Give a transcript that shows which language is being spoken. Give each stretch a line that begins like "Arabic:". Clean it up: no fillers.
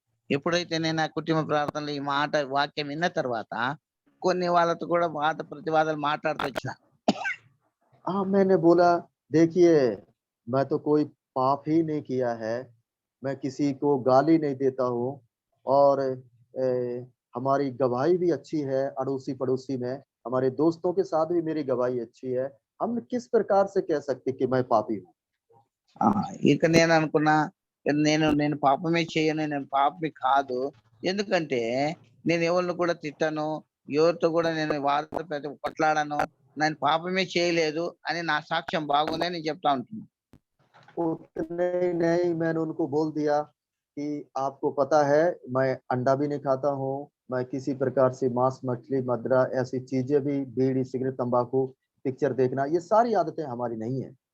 Telugu: ఎప్పుడైతే నేను ఆ కుటుంబ ప్రార్థనలో ఈ మాట వాక్యం విన్న తర్వాత కొన్ని వాళ్ళతో కూడా వాద ప్రతివాదాలు మాట్లాడుతూ వచ్చిన.
Hindi: हाँ, मैंने बोला देखिए, मैं तो कोई पाप ही नहीं किया है, मैं किसी को गाली नहीं देता हूँ और हमारी गवाही भी अच्छी है, अड़ोसी पड़ोसी में हमारे दोस्तों के साथ भी मेरी गवाही अच्छी है। हम किस प्रकार से कह सकते कि मैं पापी हूँ?
Telugu: ఇక నేను అనుకున్నా, నేను పాపమే చేయను, నేను పాపమే కాదు. ఎందుకంటే నేను ఎవరిని కూడా తిట్టను, ఎవరితో కూడా నేను కొట్లాడను, నేను పాపమే చేయలేదు అని నా సాక్ష్యం బాగుందని నేను చెప్తా ఉంటున్నా.
Hindi: उतने नहीं, मैंने उनको बोल दिया कि आपको पता है मैं अंडा भी नहीं खाता हूँ, मैं किसी प्रकार से मांस मछली मदिरा ऐसी चीजें भी, बीड़ी सिगरेट तंबाकू पिक्चर देखना, ये सारी आदतें हमारी नहीं है।